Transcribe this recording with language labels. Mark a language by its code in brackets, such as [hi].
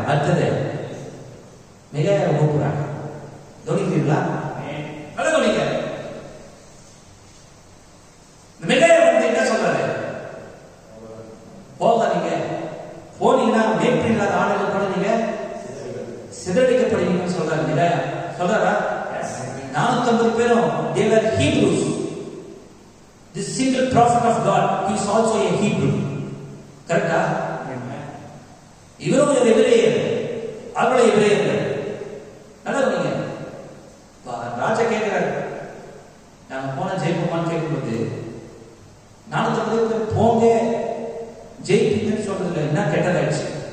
[ta] அடுத்தது மிகாயா கூப்பிடுறாங்க. கவனிக்கிறீங்களா? நல்லா கவனிக்க. மிகாயா என்ன சொல்றாரு? போகாதீங்க, போனீங்கன்னா மேற்படி இல்லாத ஆளுகள் கூட நீங்க சிதறடிக்கப்படுவீங்கன்னு சொல்றாரு. மிகாயா சொல்றாரா? 450 பேரும் [en] they were Hebrews. This single prophet of God, he is also a Hebrew. [ta] கரெக்டா? இவரும் ஒரு எபிரேயர், அவங்களும் எபிரேயர்கள். நல்லா கவனிங்க. ராஜா கேட்கிறாரு, நாங்க போன ஜெயிப்போமான்னு கேட்கும்போது 450 பேர் போங்க ஜெயிப்பீங்கன்னு சொல்றதுல என்ன கெட்டதாயிடுச்சு?